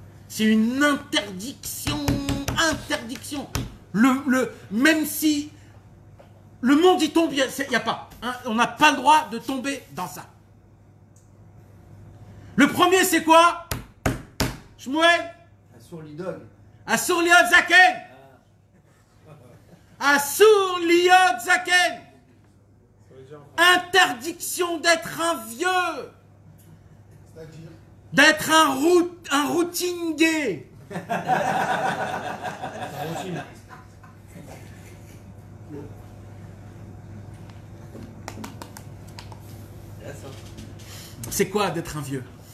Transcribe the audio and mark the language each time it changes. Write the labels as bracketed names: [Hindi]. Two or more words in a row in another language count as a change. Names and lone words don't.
[French] C'est une interdiction, interdiction. Même si le monde y tombe, il n'y a pas. Hein, on n'a pas le droit de tomber dans ça. Le premier c'est quoi? Shmuel? Sur l'idole. [Hebrew] אסור להיות זקן. אסור להיות זקן. [French] Interdiction d'être un vieux. C'est-à-dire D'être un routine gay. C'est quoi d'être un vieux?